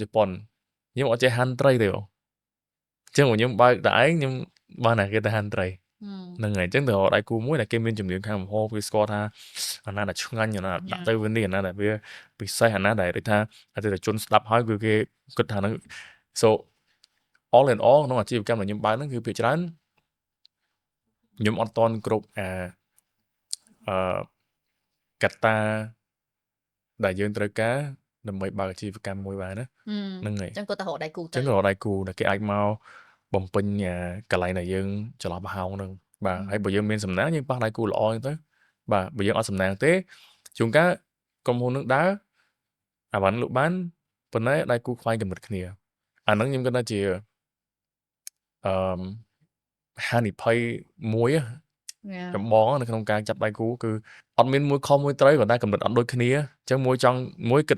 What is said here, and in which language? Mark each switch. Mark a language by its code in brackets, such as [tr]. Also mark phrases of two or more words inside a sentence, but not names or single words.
[km] ប៉ុនខ្ញុំអត់ចេះហាន់ត្រីទេបងអញ្ចឹងខ្ញុំបើកតែឯងខ្ញុំបានតែគេទៅហាន់ត្រីហ្នឹងហើយអញ្ចឹងទៅ រកដៃគូមួយដែលគេមានជំនាញខាងម្ហូបគេស្គាល់ថាអាណាដែលឆ្ងាញ់អាណាដាក់ទៅវានេះអាណាដែលវាពិសេសអាណាដែលដូចថាអតិថិជនស្ដាប់ហើយគឺគេគិតថាហ្នឹង [en] so all in all [km] ក្នុងអាជីវកម្មដែលខ្ញុំបើកហ្នឹងគឺភាគច្រើនខ្ញុំអត់តន់គ្រប់កត្តាដែលយើងត្រូវការដើម្បីបើកអាជីវកម្មមួយបានណាហ្នឹងហើយ អញ្ចឹងគាត់ទៅរកដៃគូ អញ្ចឹងរកដៃគូដែលគេអាចមកបំពេញកន្លែងដែលយើងចន្លោះប្រហោងហ្នឹងបាទហើយបើយើងមានសំណាងយើងប៉ះដៃគូល្អអញ្ចឹងទៅបាទបើយើងអត់សំណាងទេជួនកាលក្រុមហ៊ុននឹងដើរអាបានលក់បានប៉ុន្តែដៃគូខ្វែងកម្រិតគ្នាអាហ្នឹងខ្ញុំគិតថាជាហានិភ័យមួយចម្បងនៅក្នុងការចាប់ដៃគូគឺអត់មានមួយខុសមួយត្រូវគាត់តែកម្រិតអត់ដូចគ្នាអញ្ចឹងមួយគិត